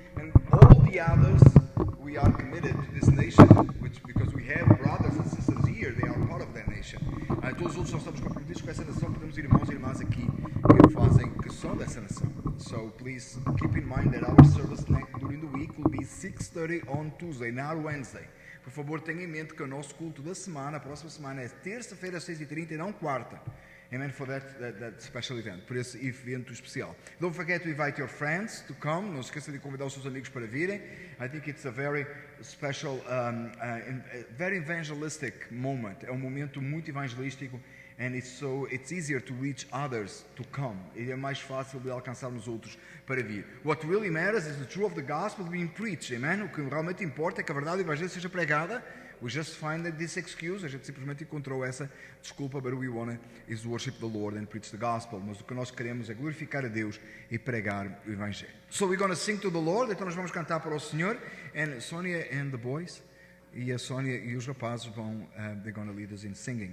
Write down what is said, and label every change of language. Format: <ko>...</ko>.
<en>And all the others, we are committed to this nation, because we have brothers and sisters here. They are part of that nation.</en> <pt>Todos os outros nós estamos comprometidos com essa nação. Temos irmãos e irmãs aqui que são dessa nação.</pt> <en>So please keep in mind that our service during the week will be 6:30 on Tuesday, not Wednesday.</en> <pt>Por favor, tenha em mente que o nosso culto da semana, a próxima semana, é terça-feira às 6h30 e não quarta.</pt> <en>Amen, for that special event,</en> <pt>por esse evento especial.</pt> <en>Don't forget to invite your friends to come.</en> <pt>Não se esqueça de convidar os seus amigos para virem.</pt> <en>I think it's a very special, very evangelistic moment.</en> <pt>É um momento muito evangelístico.</pt> <en>And it's easier to reach others to come.</en> <pt>E é mais fácil de alcançar os outros para vir.</pt> <en>What really matters is the truth of the gospel being preached. Amen?</en> <pt>O que realmente importa é que a verdade do evangelho seja pregada.</pt> <en>We just find this excuse.</en> <pt>A gente simplesmente encontrou essa desculpa.</pt> <en>But we want to worship the Lord and preach the gospel.</en> <pt>Mas o que nós queremos é glorificar a Deus e pregar o evangelho.</pt> <en>So we're going to sing to the Lord.</en> <pt>Então nós vamos cantar para o Senhor.</pt> <en>And Sonia and the boys,</en> <pt>e a Sónia e os rapazes vão,</pt> <en>they're going to lead us in singing.</en>